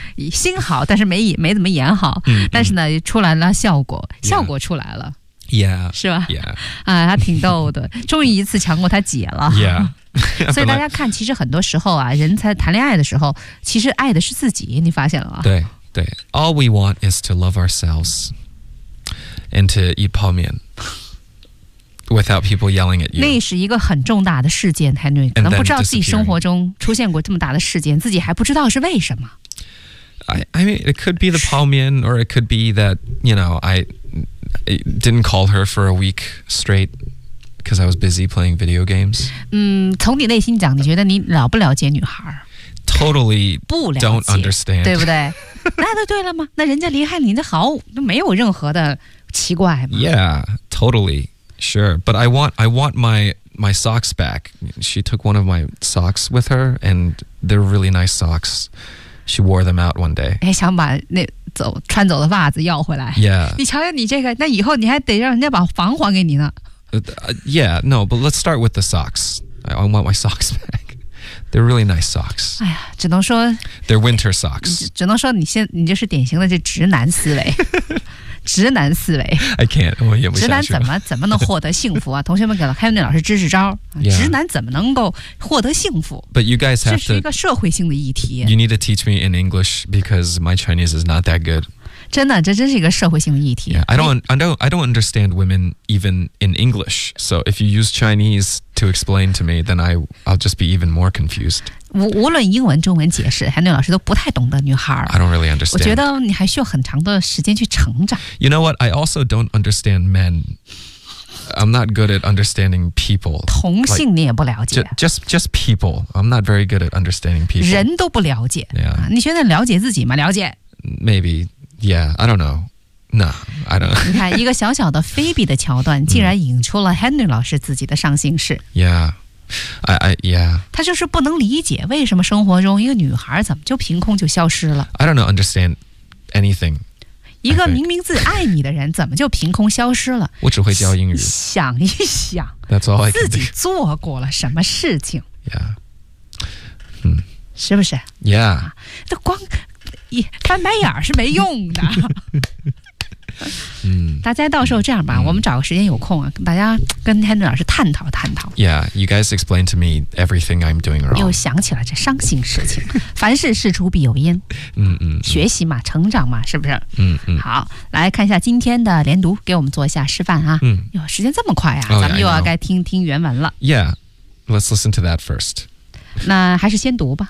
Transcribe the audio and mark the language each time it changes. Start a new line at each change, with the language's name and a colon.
Chinese: 心好，但是没怎么演好，但是呢，出来了效果出来了。 Yeah. Yeah，是吧？Yeah，啊，他挺逗的，终于一次强过他姐了。 Yeah，所以大家看，其实很多时候啊，人才谈恋爱的时候，其实爱的是自己，你发现了吗？
English: 对 ，All we want is to love ourselves and to eat 泡面 without people yelling at you。
Chinese: 那是一个很重大的事件，太对，可能不知道自己生活中出现过这么大的事件，自己还不知道是为什么。
English: I mean, it could be the 泡面 or it could be that you know I didn't call her for a week straight because I was busy playing video games.
Chinese: 从你内心讲，你觉得你了不了解女孩
English: ？Totally
Chinese: 不了解
English: ，don't understand，
Chinese: 对不对？那就对了吗？那人家离开你的好，那没有任何的奇怪吗
English: ？Yeah, totally sure. But I want my socks back. She took one of my socks with her, and they're really nice socks. She wore them out one day.
Chinese: 哎，想把那。穿走的袜子要回来、 yeah. 你瞧瞧你这个，那以后你还得让人家把房还给你呢、
English: yeah, no, but let's start with the socks. I want my socks back. They're really nice socks.
Chinese: 哎呀，只能说
English: They're winter socks.
Chinese: 只能说你就是典型的这直男思维直男思维
English: I can't,
Chinese: 我演不下去了。直男怎么能获得幸福啊？同学们给了 Kevin 老师支支招、 yeah. 直男怎么能够获得幸福
English: But you guys have
Chinese: 这是一个社会性的议题
English: You need to teach me in English because my Chinese is not that good
Chinese: 真的这真是一个社会性的议题、 yeah.
English: I don't understand women even in English So if you use Chinese to explain to me Then I'll just be even more confused
Chinese: 无论英文中文解释 Henry 老师都不太懂得女孩
English: I don't really understand
Chinese: 我觉得你还需要很长的时间去成长
English: You know what I also don't understand men I'm not good at understanding people
Chinese: 同性你也不了解
English: like, just people I'm not very good at understanding people
Chinese: 人都不了解、 yeah. 你觉得了解自己吗了解
English: Maybe Yeah I don't know No I don't
Chinese: 你看一个小小的 Phoebe 的桥段竟然引出了 Henry 老师自己的上心事 YeahI yeah. 他就是不能理解为什么生活中一个女孩怎么就凭空就消失了。
English: I don't understand anything.
Chinese: 一个明明自己爱你的人怎么就凭空消失了？我只会教英语。想一想
English: ，That's all I can do.
Chinese: 自己做过了什么事情？Yeah. 是不是？Yeah. 那光翻白眼是没用的。大家到时候这样吧，我们找个时间有空啊，大家跟 Henry 老师探讨探讨。
English: Yeah, you guys explain to me everything I'm doing wrong.
Chinese: 又想起了这伤心事情，凡事事出必有因。学习嘛，成长嘛，是不是？好，来看一下今天的连读，给我们做一下示范啊。哟，时间这么快啊，咱们又要该听听原文了。
English: Yeah, let's listen to that first.
Chinese: 那还是先读吧。